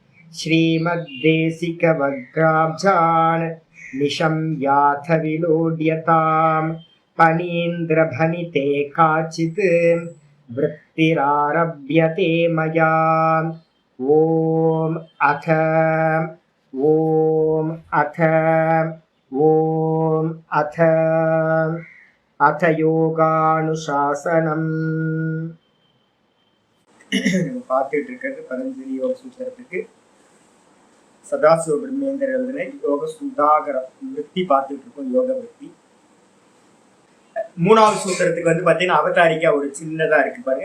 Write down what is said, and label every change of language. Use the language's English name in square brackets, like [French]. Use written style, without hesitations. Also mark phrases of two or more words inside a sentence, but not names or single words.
[Sanskrit] श्रीमद्देशिकवग्राब्जान् निशम्याथ विलोड्यताम् पनीन्द्रभनिते काचित् वृत्तिरारभ्यते मया। अथ யோகானுசாசனம். [Tamil] நம்ம பார்த்துட்டு இருக்கிறது பதஞ்சலி யோக சூத்திரத்துக்கு சதாசிவ பிரம்மேந்திர எழுதின யோக சுதாகரம் விருத்தி பார்த்துட்டு இருக்கோம். யோக விருத்தி மூணாவது சூத்திரத்துக்கு வந்து பார்த்தீங்கன்னா அவதாரிக்கா ஒரு சின்னதா இருக்கு பாருங்க.